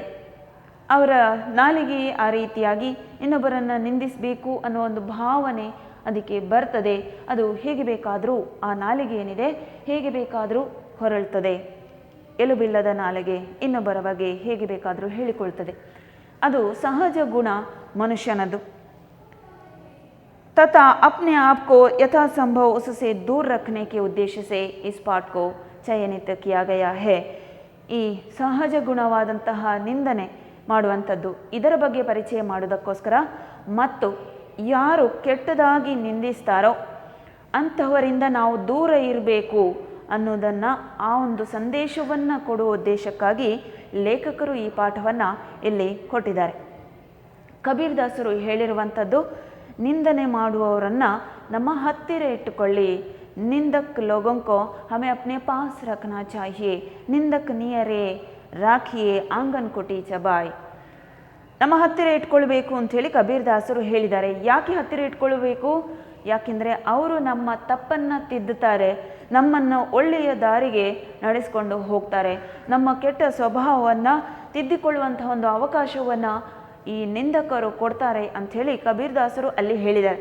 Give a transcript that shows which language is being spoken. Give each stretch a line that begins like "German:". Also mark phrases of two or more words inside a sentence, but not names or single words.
Kannada: ಅವರ ನಾಲಿಗೆ ಆ ರೀತಿಯಾಗಿ ಇನ್ನೊಬ್ಬರನ್ನು ನಿಂದಿಸಬೇಕು ಅನ್ನೋ ಒಂದು ಭಾವನೆ ಅದಕ್ಕೆ ಬರ್ತದೆ. ಅದು ಹೇಗೆ ಬೇಕಾದರೂ, ಆ ನಾಲಿಗೆ ಏನಿದೆ ಹೇಗೆ ಬೇಕಾದರೂ ಹೊರಳ್ತದೆ. ಎಲುಬಿಲ್ಲದ ನಾಲಿಗೆ ಇನ್ನೊಬ್ಬರ ಬಗ್ಗೆ ಹೇಗೆ ಬೇಕಾದರೂ ಹೇಳಿಕೊಳ್ತದೆ. ಅದು ಸಹಜ ಗುಣ ಮನುಷ್ಯನದು.
Hindi: तथा अपने आप को यथासंभव उससे दूर रखने के उद्देश्य से इस पाठ को चयनित किया गया है।
Kannada: ಈ ಸಹಜ ಗುಣವಾದಂತಹ ನಿಂದನೆ ಮಾಡುವಂಥದ್ದು ಇದರ ಬಗ್ಗೆ ಪರಿಚಯ ಮಾಡೋದಕ್ಕೋಸ್ಕರ ಮತ್ತು ಯಾರು ಕೆಟ್ಟದಾಗಿ ನಿಂದಿಸ್ತಾರೋ ಅಂಥವರಿಂದ ನಾವು ದೂರ ಇರಬೇಕು ಅನ್ನೋದನ್ನು ಆ ಒಂದು ಸಂದೇಶವನ್ನು ಕೊಡುವ ಉದ್ದೇಶಕ್ಕಾಗಿ ಲೇಖಕರು ಈ ಪಾಠವನ್ನು ಇಲ್ಲಿ ಕೊಟ್ಟಿದ್ದಾರೆ. ಕಬೀರ್ ದಾಸರು ಹೇಳಿರುವಂಥದ್ದು, ನಿಂದನೆ ಮಾಡುವವರನ್ನು ನಮ್ಮ ಹತ್ತಿರ ಇಟ್ಟುಕೊಳ್ಳಿ.
Hindi: निंदक लोगों को हमें अपने पास रखना चाहिए. निंदक नियरे राखिए आंगन कोटी चबाई.
Kannada: ನಮ್ಮ ಹತ್ತಿರ ಇಟ್ಕೊಳ್ಬೇಕು ಅಂಥೇಳಿ ಕಬೀರ್ ದಾಸರು ಹೇಳಿದ್ದಾರೆ. ಯಾಕೆ ಹತ್ತಿರ ಇಟ್ಕೊಳ್ಬೇಕು? ಯಾಕೆಂದರೆ ಅವರು ನಮ್ಮ ತಪ್ಪನ್ನು ತಿದ್ದುತ್ತಾರೆ, ನಮ್ಮನ್ನು ಒಳ್ಳೆಯ ದಾರಿಗೆ ನಡೆಸ್ಕೊಂಡು ಹೋಗ್ತಾರೆ. ನಮ್ಮ ಕೆಟ್ಟ ಸ್ವಭಾವವನ್ನು ತಿದ್ದಿಕೊಳ್ಳುವಂತಹ ಒಂದು ಅವಕಾಶವನ್ನು ಈ ನಿಂದಕರು ಕೊಡ್ತಾರೆ ಅಂಥೇಳಿ ಕಬೀರ್ ದಾಸರು ಅಲ್ಲಿ ಹೇಳಿದ್ದಾರೆ.